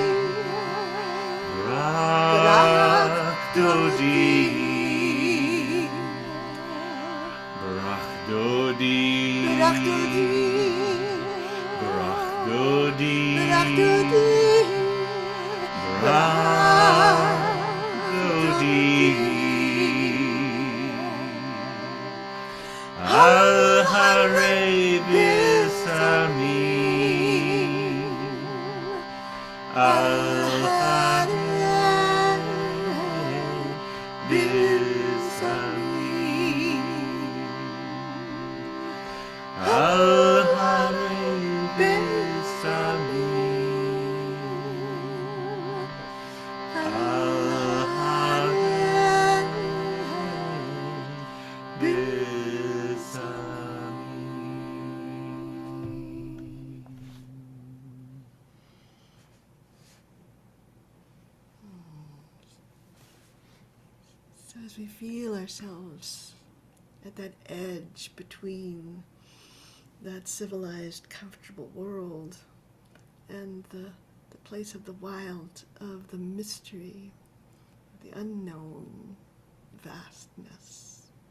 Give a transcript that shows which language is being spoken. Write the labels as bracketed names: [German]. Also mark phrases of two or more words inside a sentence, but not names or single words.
[Hebrew] ברח דודי. ברח דודי. ברח דודי. ברח דודי. ברח דודי. ברח דודי. על הרי בשמים. על הרי בשמים. על הרי בשמים. על הרי בשמים. [English] So as we feel ourselves at that edge between that civilized, comfortable world and the place of the wild, of the mystery, the unknown vastness,